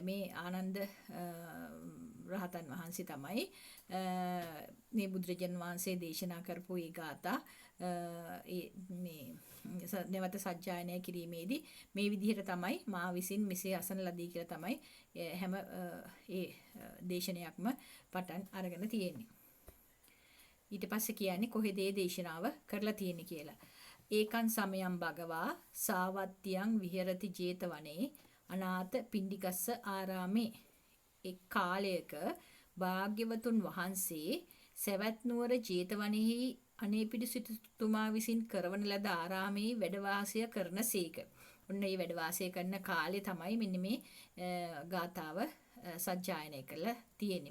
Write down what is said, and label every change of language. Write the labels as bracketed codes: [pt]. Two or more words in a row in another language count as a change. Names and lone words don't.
[si] මේ ආනන්ද රහතන් වහන්සේ තමයි මේ බුදුරජාන් වහන්සේ දේශනා කරපු ඒ ගාථා මේ නැවත සජ්ජායනය කිරීමේදී මේ විදිහට තමයි මා විසින් මෙසේ අසන ලදී කියලා තමයි හැම ඒ දේශනයක්ම පටන් අරගෙන තියෙන්නේ. ඊට පස්සේ කියන්නේ කොහෙද මේ දේශනාව කරලා තියෙන්නේ කියලා. [pi] ඒකං සමයං භගවා සාවත්තියං විහෙරති 제තවනේ අනාථ පිණ්ඩිකස්ස ආරාමේ. [si] එක් කාලයක භාග්‍යවතුන් වහන්සේ සවැත් නුවර 제තවනේහි අනේපිඩු සිටුතුමා විසින් කරවන ලද ආරාමයේ වැඩ වාසය කරනසේක. ඔන්න මේ වැඩ වාසය කරන කාලේ තමයි මෙන්න මේ ගාථාව සජ්ජායනය කරලා තියෙන්නේ.